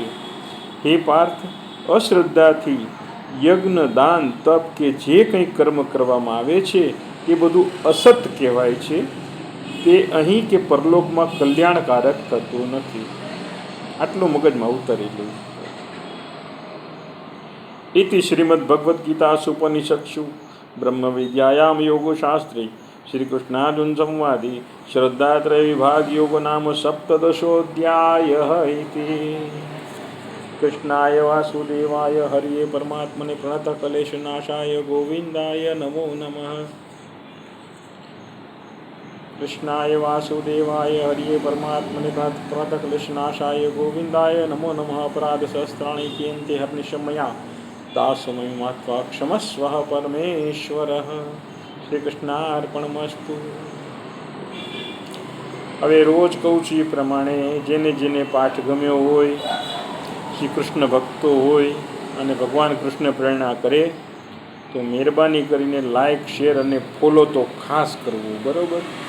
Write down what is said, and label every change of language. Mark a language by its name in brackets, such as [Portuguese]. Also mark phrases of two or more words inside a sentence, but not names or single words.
[Gujarati] હે પાર્થ, અશ્રદ્ધાથી યજ્ઞ દાન તપ કે જે કંઈ કર્મ કરવામાં આવે છે તે બધું અસત કહેવાય છે। તે અહીં કે પરલોકમાં કલ્યાણકારક થતું નથી। આટલું મગજમાં ઉતારી લેવું। [Sanskrit] इति श्रीमद्भगवद्गीतासु उपनिषत्सु ब्रह्मविद्यायां योगशास्त्रे श्रीकृष्णार्जुन संवादे श्रद्धात्रय विभाग योग नाम सप्तदशोऽध्यायः। इति कृष्णाय वासुदेवाय हरिये परमात्मने प्रणतक्लेशनाशाय गोविन्दाय नमो नमः। कृष्णाय वासुदेवाय हरिये परमात्मने प्रणतक्लेशनाशाय गोविन्दाय नमो नमः। अपराधसहस्राणि क्रियन्ते हर्निशं मया तासमयं मात्वा क्षमस्वः परमेश्वरः। श्री कृष्णार्पणमस्तु। [Gujarati] હવે રોજ કહું છું એ પ્રમાણે જેને જેને પાઠ ગમ્યો હોય, શ્રી કૃષ્ણ ભક્તો હોય અને ભગવાન કૃષ્ણ પ્રેરણા કરે તો મહેરબાની કરીને લાઈક શેર અને ફોલો તો ખાસ કરવું। બરાબર।